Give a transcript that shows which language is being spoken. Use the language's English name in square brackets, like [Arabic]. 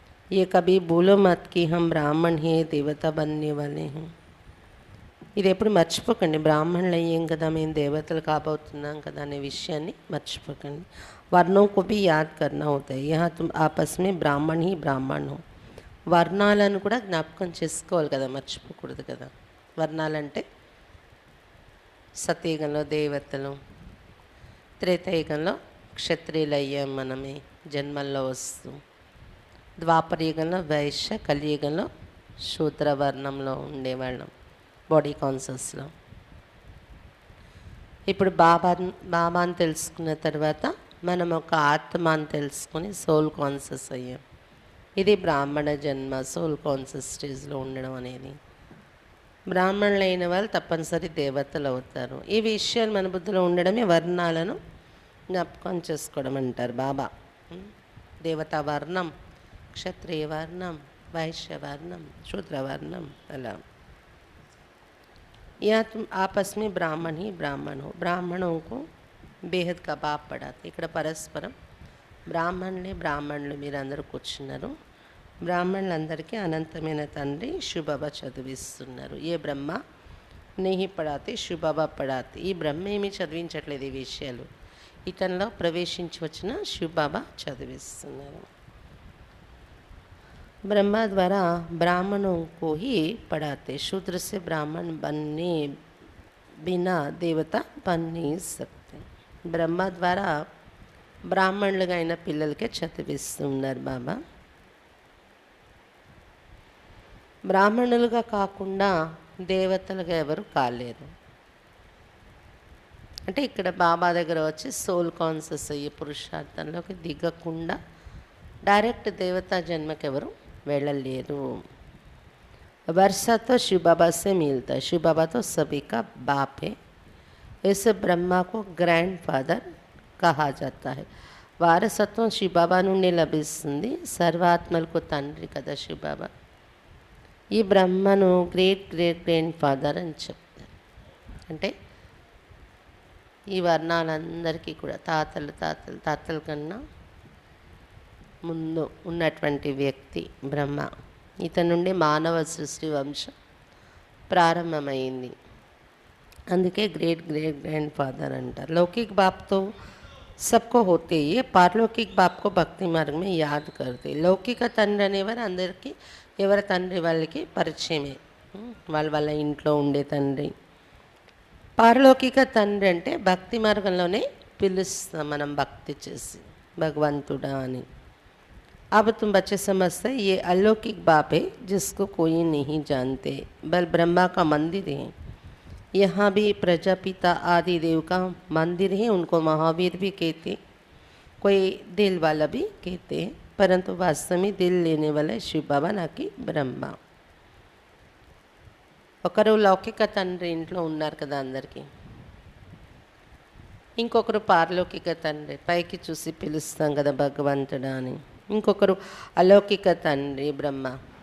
[Hindi] ये कभी बोलो मत कि हम ब्राह्मण हैं देवता बनने वाले हैं. [Telugu] ఇది ఎప్పుడు మర్చిపోకండి. బ్రాహ్మణులు అయ్యాం కదా, మేము దేవతలు కాబోతున్నాం కదా అనే విషయాన్ని మర్చిపోకండి. [Hindi] వర్ణం को भी याद करना होता है. यहाँ तुम आपस में ब्राह्मण ही ब्राह्मण हो. [Telugu] వర్ణాలను కూడా జ్ఞాపకం చేసుకోవాలి కదా, మర్చిపోకూడదు కదా. వర్ణాలంటే సతయుగంలో దేవతలు, త్రేతాయుగంలో క్షత్రియులు అయ్యాం మనమే జన్మల్లో వస్తూ, ద్వాపరయుగంలో వైశ్య, కలియుగంలో శూద్రవర్ణంలో ఉండేవాళ్ళం బాడీ కాన్షియస్లో. ఇప్పుడు బాబాని తెలుసుకున్న తర్వాత మనం ఒక ఆత్మ అని తెలుసుకొని సోల్ కాన్షియస్ అయ్యాం. ఇది బ్రాహ్మణ జన్మ, సోల్ కాన్షియస్ స్టేజ్లో ఉండడం అనేది. బ్రాహ్మణులు అయిన వాళ్ళు తప్పనిసరి దేవతలు అవుతారు. ఈ విషయాలు మన బుద్ధిలో ఉండడమే వర్ణాలను జ్ఞాపకం చేసుకోవడం అంటారు బాబా. దేవతా వర్ణం, [Hindi] क्षत्रिय वर्णम, वैश्य वर्णम, शूद्र वर्णम, अला. या तुम आपस में ब्राह्मण ही ब्राह्मण हो. ब्राह्मणों को बेहद का बाप पढ़ाते. [Telugu] ఇక్కడ పరస్పరం బ్రాహ్మణులు మీరందరూ కూర్చున్నారు. బ్రాహ్మణులందరికీ అనంతమైన తండ్రి శివబాబా చదివిస్తున్నారు. [Hindi] ఏ బ్రహ్మ నెహి పడాతే శివబాబా పడాతే. [Telugu] ఈ బ్రహ్మ ఏమీ చదివించట్లేదు ఈ విషయాలు. ఇతనిలో ప్రవేశించి వచ్చిన శివబాబా చదివిస్తున్నారు. [Hindi] ब्रह्मा द्वारा ब्राह्मणों को ही पढ़ाते. शूद्र से ब्राह्मण बनने बिना देवता बन नहीं सकते. ब्रह्म द्वारा [Telugu] బ్రాహ్మణులుగా అయిన పిల్లలకే చదివిస్తున్నారు బాబా. బ్రాహ్మణులుగా కాకుండా దేవతలుగా ఎవరు కాలేరు. అంటే ఇక్కడ బాబా దగ్గర వచ్చి సోల్ కాన్షియస్ అయ్యే పురుషార్థంలోకి దిగకుండా డైరెక్ట్ దేవతా జన్మకి ఎవరు వెళ్ళలేరు. [Hindi] वर्षा तो शिव बाबा से मिलता है. शिव बाबा तो सभी का बाप है. ऐसे ब्रह्मा को ग्रैंड फादर कहा जाता है. [Telugu] వారసత్వం శివ బాబా నుండి లభిస్తుంది. సర్వాత్మలకు తండ్రి కదా శివ బాబా. ఈ బ్రహ్మను గ్రేట్ గ్రేట్ గ్రాండ్ ఫాదర్ అని చెప్తారు. అంటే ఈ వర్ణాలందరికీ కూడా తాతల కన్నా ముందు ఉన్నటువంటి వ్యక్తి బ్రహ్మ. ఇతని నుండి మానవ సృష్టి వంశం ప్రారంభమైంది. అందుకే గ్రేట్ గ్రేట్ గ్రాండ్ ఫాదర్ అంటారు. [Hindi] लौकिक बाप तो सबको होते ही, पारलौकिक बाप को भक्ति मार्ग में याद करते. [Telugu] లౌకిక తండ్రి అనేవారు అందరికీ ఎవరి తండ్రి వాళ్ళకి పరిచయమే, వాళ్ళ ఇంట్లో ఉండే తండ్రి. పారలౌకిక తండ్రి అంటే భక్తి మార్గంలోనే పిలుస్తాం మనం భక్తి చేసి భగవంతుడా అని. [Hindi] अब तुम बच्चे समझते ये अलौकिक बाप है जिसको कोई नहीं जानते, बल ब्रह्मा का मंदिर है. यहाँ भी प्रजापिता आदि देव का मंदिर है. उनको महावीर भी कहते, कोई दिल वाला भी कहते हैं, परंतु वास्तव में दिल लेने वाला शिव बाबा ना कि ब्रह्मा. [Telugu] ఒకరు లౌకిక తండ్రి ఇంట్లో ఉన్నారు కదా అందరికీ. ఇంకొకరు పారలౌకిక తండ్రి, పైకి చూసి పిలుస్తాం కదా భగవంతుడా అని. ఇంకొకరు అలౌకిక తండ్రి బ్రహ్మ.